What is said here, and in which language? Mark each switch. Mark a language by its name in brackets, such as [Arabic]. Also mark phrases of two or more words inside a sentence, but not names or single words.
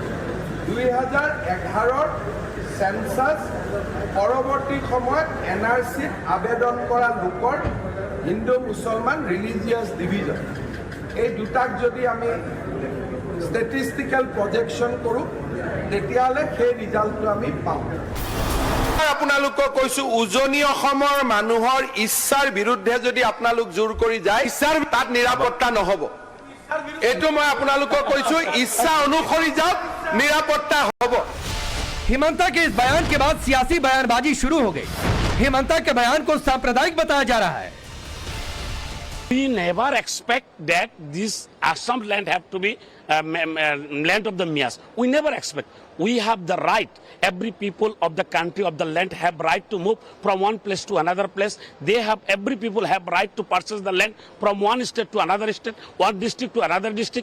[Assamese] 2011 সেন্সাস পৰৱৰ্তী সময়ত এনআরসি আবেদন কৰা লোকৰ হিন্দু মুছলমান [English] religious division [Assamese] এই দুটাক যদি আমি [English] statistical projection [Assamese] কৰোঁ তেতিয়াহ'লে সেই ৰিজাল্টটো আমি পাওঁ। আপোনালোকক কৈছো উজনি অসমৰ মানুহৰ ইচ্ছাৰ বিৰুদ্ধে যদি আপোনালোক জোৰ কৰি যায় ইচ্ছাৰ তাত নিৰাপত্তা নহ'ব। এইটো মই আপোনালোকক কৈছো ইচ্ছা অনুসৰি যাওক নিৰাপত্তা হ'ব। [Hindi] हेमंता के इस बयान के बाद सियासी बयानबाजी शुरू हो गई। हेमंता के बयान को सांप्रदायिक बताया जा रहा है। [English] We never expect that this Assam land have to be land of the Mias. We never expect. We have the right. Every people of the country of the land have right to move from one place to another place. Every people have right to purchase the land from one state to another state, one district to another district.